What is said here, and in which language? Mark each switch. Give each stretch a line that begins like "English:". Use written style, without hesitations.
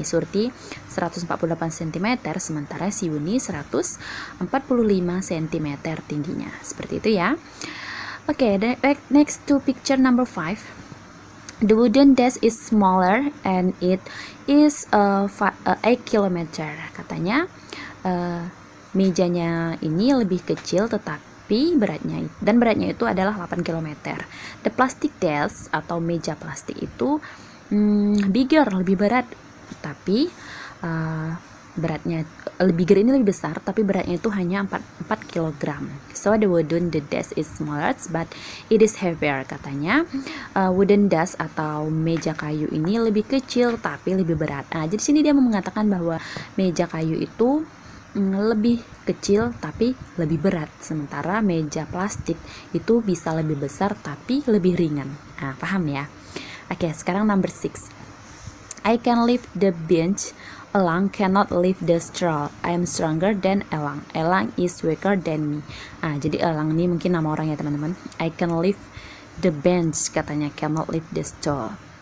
Indonesian: Surti 148 cm, sementara si Wuni 145 cm tingginya. Seperti itu ya.
English: Oke, next to picture number 5. The wooden desk is smaller and it is 8 km.
Indonesian: Katanya mejanya ini lebih kecil tetapi beratnya itu adalah 8 km.
English: The plastic desk
Indonesian: atau meja plastik itu bigger, lebih berat, tapi beratnya bigger ini lebih besar, tapi beratnya itu hanya 4 kg.
English: So the wooden desk is smaller but it is heavier.
Indonesian: Katanya wooden desk atau meja kayu ini lebih kecil tapi lebih berat. Nah, jadi sini dia mengatakan bahwa meja kayu itu lebih kecil tapi lebih berat, sementara meja plastik itu bisa lebih besar tapi lebih ringan. Nah, paham ya? Oke, sekarang
English: number 6. I can lift the bench. Elang cannot lift the straw. I am stronger than Elang. Elang is weaker than me.
Indonesian: Jadi Elang ini mungkin nama orang ya teman-teman.
English: I can lift the bench,
Indonesian: katanya
English: cannot lift the straw.